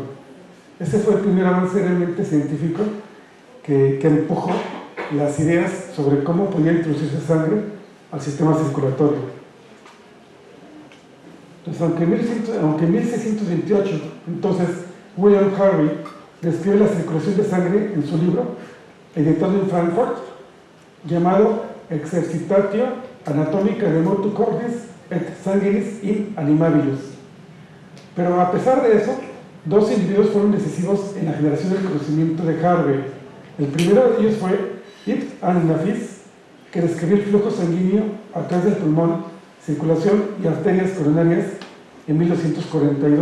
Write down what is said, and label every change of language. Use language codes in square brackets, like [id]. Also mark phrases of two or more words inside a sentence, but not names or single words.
[es] Ese fue el primer avance realmente científico que empujó las ideas sobre cómo podía introducirse sangre al sistema circulatorio. Entonces, aunque en 1628, entonces, William Harvey describe la circulación de sangre en su libro, editado en Frankfurt, llamado Exercitatio Anatomica de Motu Cordis et Sanguinis in Animabilis. Pero a pesar de eso, dos individuos fueron decisivos en la generación del conocimiento de Harvey. El primero de ellos fue Ibn al-Nafis, que describió el flujo sanguíneo a través del pulmón, circulación y arterias coronarias en 1242.